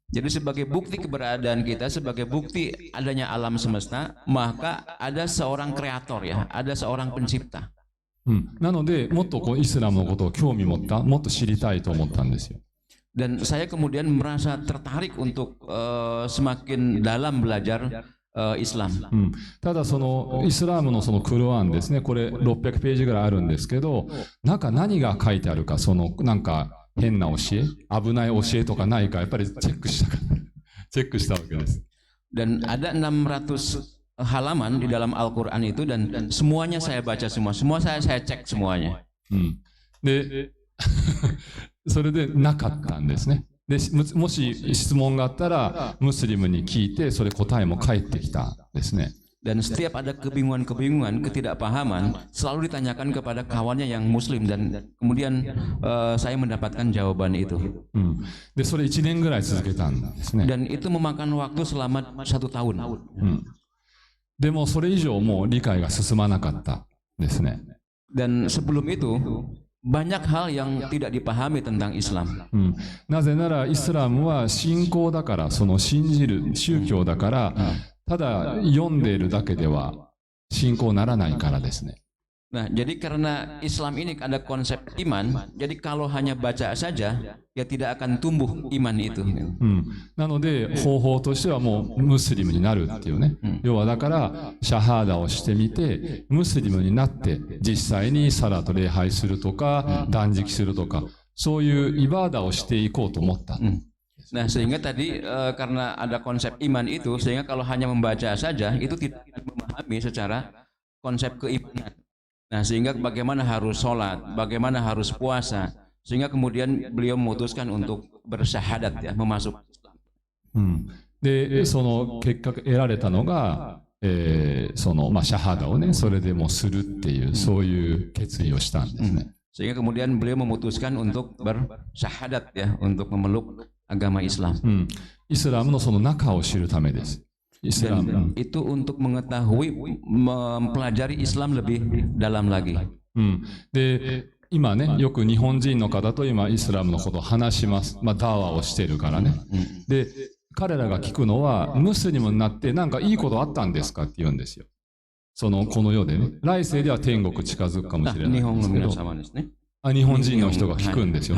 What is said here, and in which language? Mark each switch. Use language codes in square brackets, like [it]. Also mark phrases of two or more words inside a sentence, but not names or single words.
[id] Jadi sebagai bukti keberadaan kita, sebagai bukti adanya alam semesta, maka ada seorang kreator ya, ada seorang pencipta. [ja] なので、もっとこうイスラムのことを興味持った、もっと知りたいと思ったんですよ。 [id] Dan saya kemudian merasa tertarik untuk semakin dalam belajar Islam. [ja] ただそのイスラムのそのクルアンですね、これ600ページぐらいあるんですけど、中何が書いてあるか、そのなんか変な教え、危ない教えとかないか、やっぱりチェックしたわけです。 [id] Dan ada 600 halaman di dalam Al-Quran itu, dan semuanya saya baca semua saya cek semuanya. [ja] で、それでなかったんですね。で、もし質問があったら、ムスリムに聞いて、それ答えも返ってきたんですね。 [id] Dan setiap ada kebingungan, ketidakpahaman, selalu ditanyakan kepada kawannya yang Muslim, dan kemudian saya mendapatkan jawaban itu. [ja] で、それ1年ぐらい続けたんですね。 [id] Dan itu memakan waktu selama 1 tahun. [ja] でも、それ以上もう理解が進まなかったですね。 [id] Dan sebelum itu banyak hal yang tidak dipahami tentang Islam. [ja] なぜならイスラムは信仰だから、その信じる宗教だから、ただ読んでいるだけでは信仰ならないからですね。 [id] Nah, jadi karena Islam ini ada konsep iman, jadi kalau hanya baca saja, ya tidak akan tumbuh iman itu. [ja] なので方法としてはもうムスリムになるっていうね。要はだからシャハーダをしてみてムスリムになって実際にサラと礼拝するとか断食するとかそういうイバーダをしていこうと思った。 [id] Nah, sehingga tadi karena ada konsep iman itu, sehingga kalau hanya membaca saja itu tidak memahami secara konsep keimanan. Nah, sehingga bagaimana harus sholat, bagaimana harus puasa, sehingga kemudian beliau memutuskan untuk bersyahadat ya, memasuk Islam. [ja] で、その結果得られたのが、そのシャハダをね、それでもするっていうそういう決意をしたんですね。 [id] Sehingga kemudian beliau memutuskan untuk bersyahadat ya, untuk memeluk agama Islam. [ja] イスラムのその中を知るためです。 [id] Dan itu untuk mengetahui, mempelajari Islam lebih dalam lagi. [ja] で、今ね、よく日本人の方と今イスラムのことを話します。ダーワをしてるからね。で、彼らが聞くのは、ムスリムになってなんかいいことあったんですかって言うんですよ。この世でね。来世では天国近づくかもしれないんですけど。日本人の人が聞くんですよ。